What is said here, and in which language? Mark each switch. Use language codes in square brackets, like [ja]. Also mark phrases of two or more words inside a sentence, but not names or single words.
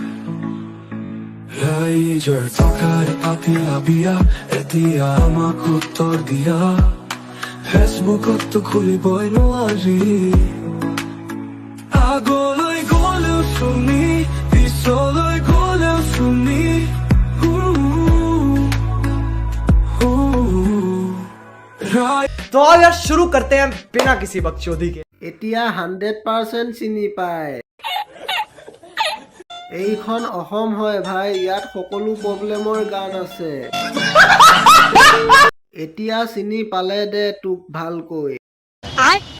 [as] ৰাইজৰ টকাৰে পাতিলা বিয়া, এতিয়া আমাক উত্তৰ দিয়া, ফেচবুকতো খুলিবই নোৱাৰি। আগলৈ গলেও শুনি, পিছলৈ গলেও শুনি। [hi] तो आओ यार शुरू करते हैं बिना किसी बकचोदी के। [as] এতিয়া 100% চিনি পায়। এইখন অসম হয় ভাই, ইয়াত সকলো প্ৰব্লেমৰ গান আছে। এতিয়া চিনি পালে দে তোক ভালকৈ।